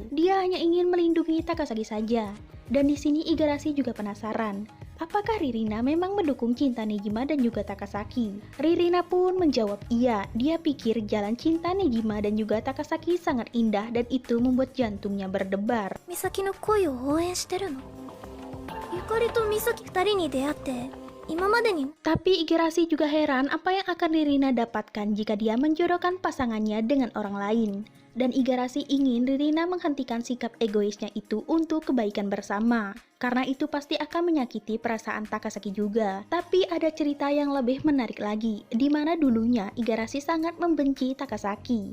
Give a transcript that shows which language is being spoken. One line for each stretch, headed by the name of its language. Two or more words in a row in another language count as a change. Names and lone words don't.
Indonesian: Dia hanya ingin melindungi Takasaki saja. Dan di sini Igarashi juga penasaran, apakah Ririna memang mendukung cinta Nejima dan juga Takasaki? Ririna pun menjawab iya, dia pikir jalan cinta Nejima dan juga Takasaki sangat indah dan itu membuat jantungnya berdebar.
Japanese: 美咲の恋を応援してるの。ゆかりと美咲二人に出会って今までに。
Indonesian: Tapi Igarashi juga heran apa yang akan Ririna dapatkan jika dia menjodohkan pasangannya dengan orang lain. Dan Igarashi ingin Ririna menghentikan sikap egoisnya itu untuk kebaikan bersama. Karena itu pasti akan menyakiti perasaan Takasaki juga. Tapi ada cerita yang lebih menarik lagi, di mana dulunya Igarashi sangat membenci Takasaki.